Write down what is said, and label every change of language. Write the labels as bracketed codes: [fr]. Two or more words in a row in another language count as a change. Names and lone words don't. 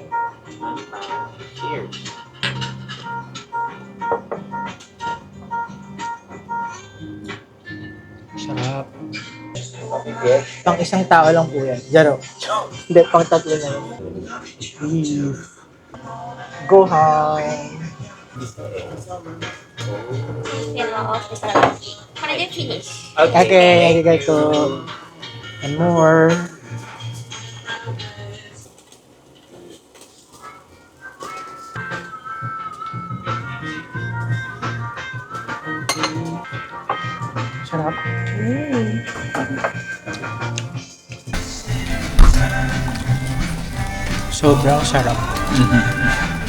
[tl] Cheers. Sarap. Pang isang tao lang po yan. Jaro. Hindi, pang tatlo na yun. Beef. [ja] Gohan. これでフィニッシュ。 Okay, arigato. [en] And more. [tl] Sarap. Sobrang sarap.